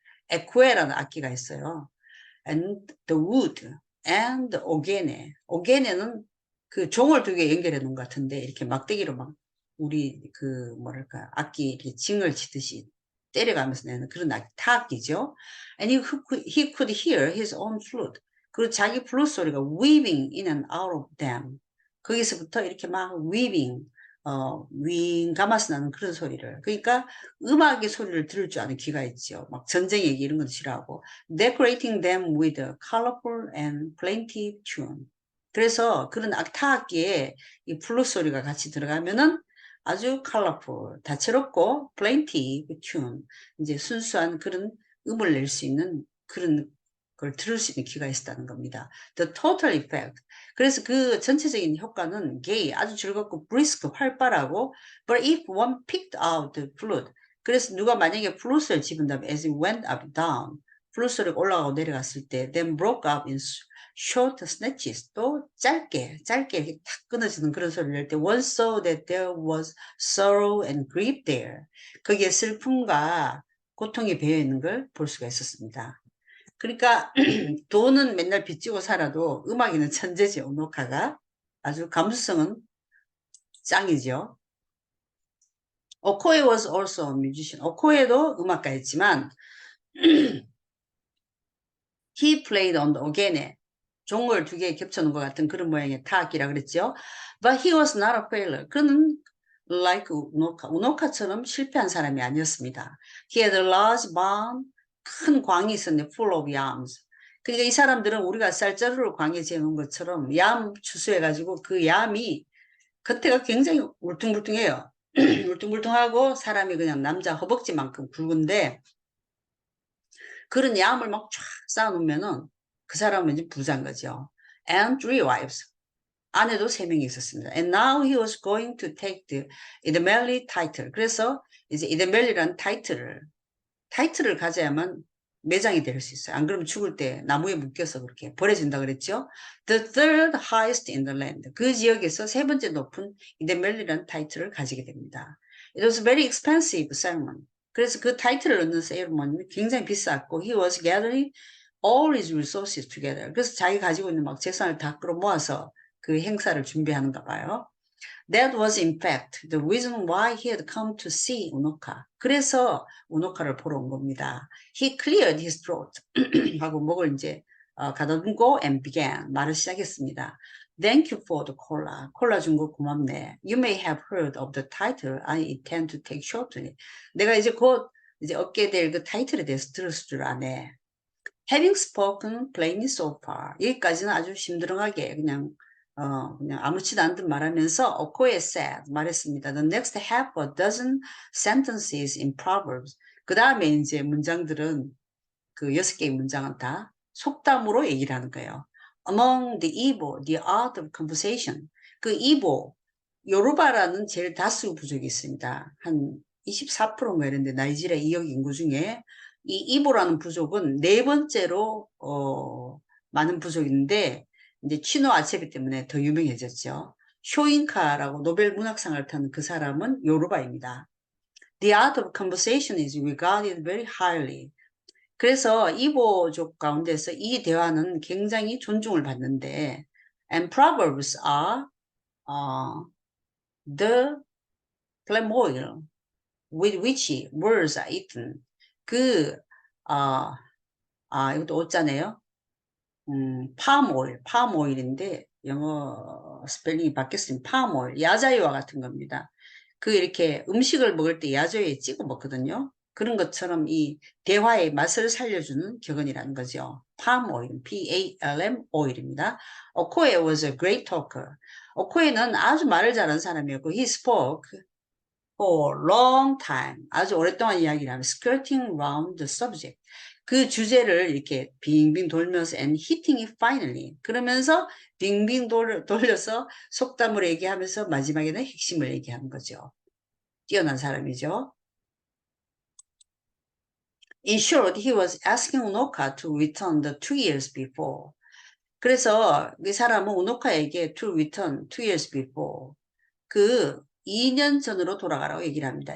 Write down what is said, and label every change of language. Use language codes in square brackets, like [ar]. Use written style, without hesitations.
[ko] 에쿠에라는 악기가 있어요. [en] And the wood and the ogene. [ko] ogene는 그 종을 두 개 연결해 놓은 것 같은데 이렇게 막대기로 막 우리 그 뭐랄까 악기 이렇게 징을 치듯이 때려가면서 내는 그런 타악기죠. [en] And he could hear his own flute. [ko] 그리고 자기 플룻 소리가 [en] weaving in and out of them. [ko] 거기서부터 이렇게 막 weaving 윙 감아서 나는 그런 소리를. 그러니까 음악의 소리를 들을 줄 아는 귀가 있죠. 막 전쟁 얘기 이런 건 싫어하고. [en] Decorating them with a colorful and plaintive tune. [ko] 그래서 그런 타악기에 이 플룻 소리가 같이 들어가면은 아주 colorful, 다채롭고 [en] plaintive tune. [ko] 이제 순수한 그런 음을 낼 수 있는 그런 걸 들을 수 있는 귀가 있었다는 겁니다. [en] The total effect. [ko] 그래서 그 전체적인 효과는 gay, 아주 즐겁고 brisk, 활발하고 [en] but if one picked out the flute. [ko] 그래서 누가 만약에 플룻을 집은다면 [en] as it went up down. [ko] 플룻 소리가 올라가고 내려갔을 때 [en] then broke up in short snatches. [ko] 또 짧게 이렇게 탁 끊어지는 그런 소리를 낼 때 [en] one saw that there was sorrow and grief there. [ko] 거기에 슬픔과 고통이 배어 있는 걸 볼 수가 있었습니다. 그러니까 돈은 맨날 빚지고 살아도 음악에는 천재죠. 우노카가 아주 감수성은 짱이죠. [en] 오코에 was also a musician. [ko] 오코에도 음악가였지만 [en] he played on the organe. [ko] 종을 두 개 겹쳐놓은 것 같은 그런 모양의 타악기라 그랬죠. [en] But he was not a failure. [ko] 그는 like 우노카처럼 실패한 사람이 아니었습니다. [en] He had a large barn. [ko] 큰 광이 있었네. [en] full of yams. [ko] 그러니까 이 사람들은 우리가 쌀자루를 광에 재놓은 것처럼 얌 추수해가지고 그 얌이 겉에가 굉장히 울퉁불퉁해요. 울퉁불퉁하고 사람이 그냥 남자 허벅지만큼 굵은데 그런 얌을 막 쫙 쌓아놓으면은 그 사람은 이제 부자인 거죠. [en] And 3 wives. [ko] 아내도 3명이 있었습니다. [en] And now he was going to take the 이드멜리 title. [ko] 그래서 이제 이드멜리라는 타이틀을 가져야만 매장이 될 수 있어요. 안 그러면 죽을 때 나무에 묶여서 그렇게 버려진다 그랬죠. [en] The third highest in the land. [ko] 그 지역에서 세 번째 높은 이드멜리라는 타이틀을 가지게 됩니다. [en] It was a very expensive ceremony. [ko] 그래서 그 타이틀을 얻는 세리머니는 굉장히 비쌌고 [en] he was gathering all his resources together. [ko] 그래서 자기 가지고 있는 막 재산을 다 끌어모아서 그 행사를 준비하는가 봐요. [en] That was in fact the reason why he had come to see 우노카. [ko] 그래서 우노카를 보러 온 겁니다. [en] He cleared his throat [ko] 하고 목을 이제 가다듬고 [en] and began [ko] 말을 시작했습니다. [en] Thank you for the cola. [ko] 콜라 준 거 고맙네. [en] You may have heard of the title I intend to take shortly. [ko] 내가 이제 곧 이제 얻게 될 그 타이틀에 대해서 들었을 줄 아네. [en] Having spoken plainly so far. [ko] 여기까지는 아주 심드렁하게 그냥 아무렇지도 않은 듯 말하면서 오코에 said 말했습니다. [en] The next half a dozen sentences in Proverbs. [ko] 그 다음에 이제 문장들은 그 6개의 문장은 다 속담으로 얘기를 하는 거예요. [en] Among the Igbo, the art of conversation. [ko] 그 이보, 요르바라는 제일 다수 부족이 있습니다. 한 24%인가 이런데 나이지리아 2억 인구 중에 이 이보라는 부족은 네 번째로 많은 부족인데 이제 치노 아체베 때문에 더 유명해졌죠. 쇼잉카라고 노벨 문학상을 탄 그 사람은 요르바입니다. [en] The art of conversation is regarded very highly. [ko] 그래서 이보족 가운데서 이 대화는 굉장히 존중을 받는데, [en] and proverbs are the clamoil with which words are eaten. [ko] 그, 아, 이것도 오자네요. palm oil인데 영어 스펠링이 바뀌었습니다. palm oil, 야자유와 같은 겁니다. 그 이렇게 음식을 먹을 때 야자유에 찍어 먹거든요. 그런 것처럼 이 대화의 맛을 살려주는 격언이라는 거죠. palm oil, P-A-L-M oil입니다. 오코에 [en] was a great talker. [ko] 오코에는 아주 말을 잘하는 사람이었고, [en] he spoke for long time. [ko] 아주 오랫동안 이야기를 하면 [en] skirting round the subject. [ko] 그 주제를 이렇게 빙빙 돌면서 [en] and hitting it finally. [ko] 그러면서 빙빙 돌려서 속담을 얘기하면서 마지막에는 핵심을 얘기하는 거죠. 뛰어난 사람이죠. [en] In short, he was asking Unoka to return the 2 years before. [ko] 그래서 이 사람은 우노카에게 [en] to return 2 years before. [ko] 그 2년 전으로 돌아가라고 얘기를 합니다.